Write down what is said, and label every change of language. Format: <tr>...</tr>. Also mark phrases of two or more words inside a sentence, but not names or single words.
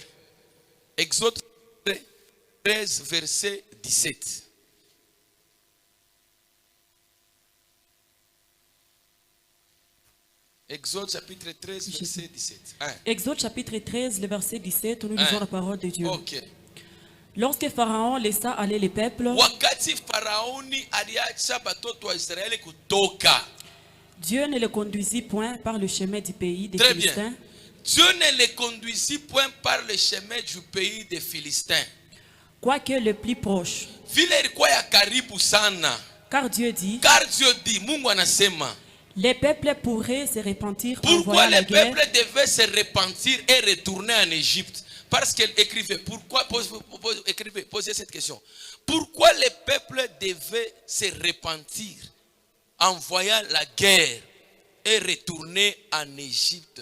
<fr>Exode 13, verset 17. Exode chapitre 13, verset 17. Exode chapitre 13, le verset 17, nous lisons la parole de Dieu. Ok. Lorsque Pharaon laissa aller les peuples,</fr> <sw>Wakati Faraoni aliacha batoto wa Israeli kutoka.</sw> <fr>Dieu ne les conduisit point par le chemin du pays des Très Philistins, bien. Dieu ne les conduisit point par le chemin du pays des Philistins. quoique le plus proche.</fr> <sw>Vile ilikuwa ya karibu sana.</sw> <fr>Car Dieu dit, Car Dieu dit,</fr> <sw>Mungu anasema,</sw> <fr>les peuples pourraient se repentir en pourquoi voyant la les guerre. peuples devaient se repentir et retourner en Égypte? Parce qu'elle écrivait, posez cette question. Pourquoi les peuples devaient se repentir en voyant la guerre et retourner en Égypte?</fr>